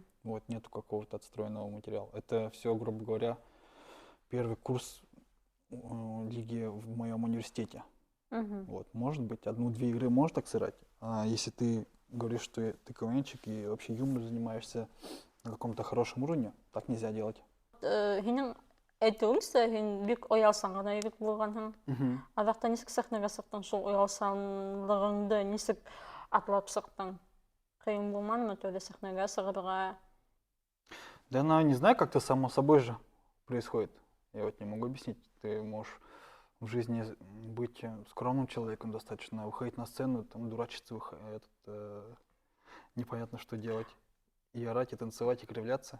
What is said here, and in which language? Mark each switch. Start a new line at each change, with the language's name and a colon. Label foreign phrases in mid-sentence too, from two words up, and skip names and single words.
Russian: Вот, нету какого-то отстроенного материала. Это все, грубо говоря, первый курс лиги в моем университете. мгм. Вот, может быть, одну-две игры можешь так сыграть. А если ты говоришь, что ты КВНчик и вообще юмор занимаешься на каком-то хорошем уровне, так нельзя делать.
Bashkir: Һинең әйтеүеңсә, һин бик оялсан гына егет булганһың. Мгм. Аҙаҡта нисек сәхнәгә сыҡтың? Шул оялсанлығыңды нисек атлап сыҡтың? Ҡыйын булманымы тәүҙә сәхнәгә сығырға?
Russian: Да она, не знаю, как-то само собой же происходит. Я вот не могу объяснить. Ты можешь в жизни быть скромным человеком достаточно, выходить на сцену, там дурачиться, непонятно что делать. И орать, и танцевать, и кривляться.